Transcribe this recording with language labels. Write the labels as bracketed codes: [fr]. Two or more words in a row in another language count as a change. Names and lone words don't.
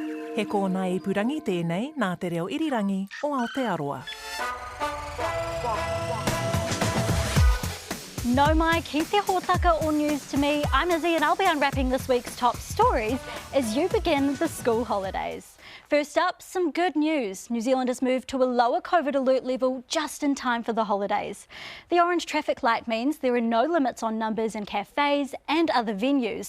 [mi] He kōna I purangi tēnei nā te reo irirangi o Aotearoa. No mai, ki te hōtaka [en] or news to me. I'm Izzy and I'll be unwrapping this week's top stories as you begin the school holidays. First up, some good news. New Zealand has moved to a lower COVID alert level just in time for the holidays. The orange traffic light means there are no limits on numbers in cafes and other venues.